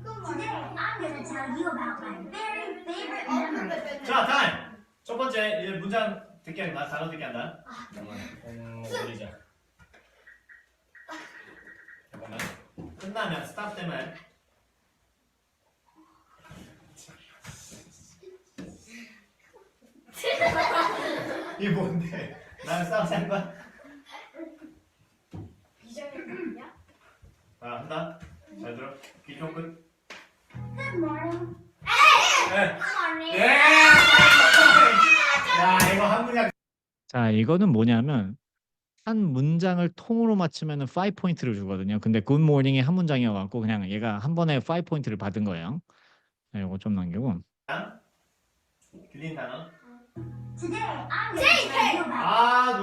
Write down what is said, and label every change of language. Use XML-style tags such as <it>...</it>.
<en>Today, I'm gonna tell you about my very favorite memory.</en> <ko>자, 타임. 첫 번째 이제 문장 듣기 한다. 단어 듣기 한다. 잠깐만. 올리자. 잠깐만. 끝나면 스탑 되면. 이게 뭔데? 나랑 싸워서 한 거야? 비정이야? 한다. 잘 들어. 귀좀 끝.</ko> <en>Good morning.</en> <ko>네. 예! 야, 이거 한 문장. 자, 이거는 뭐냐면 한 문장을 통으로 맞추면은 5포인트를 주거든요. 근데 good morning 이 한 문장이어 갖고 그냥 얘가 한 번에 5포인트를 받은 거예요. 네, 이거 좀 남기고. 들린 단어.</ko> <en>Today, I'm gonna tell you about</en>